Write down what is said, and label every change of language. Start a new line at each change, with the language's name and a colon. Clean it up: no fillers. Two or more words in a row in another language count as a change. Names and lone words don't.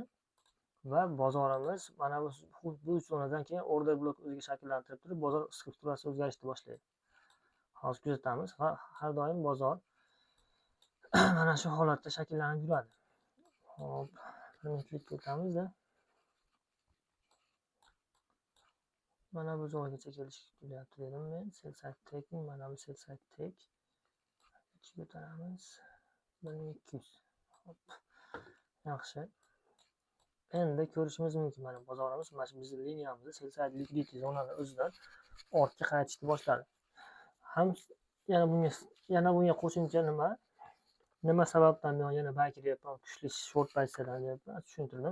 Uzbek: Va bozorimiz mana bu zonadan keyin
English: order blok
Uzbek: o'ziga shakllantirib turib, bozor strukturasi o'zgarishni boshlaydi. Hozir kuzatamiz va har doim bozor mana shu holatda shakllanib yuradi. Hop, 1 minutlik o'tamiz-da. Mana bu zonaga kelish kutyapti dedim men.
English: Sell-side taking,
Uzbek: mana bu
English: sell-side take.
Uzbek: Ichiga o'tamiz. 1200. Hop. Yaxshi. Endi ko'rishimiz mumkin, mana bozorimiz mana shu bizning liniyamizda
English: sell-side liquidity
Uzbek: zonani o'zidan ortga qaytishni boshladi. Ham yana bunga qo'shimcha nima sababdan men yana buy kiryapman, kuchli short pozitsiyadan deyapman, tushuntirdim.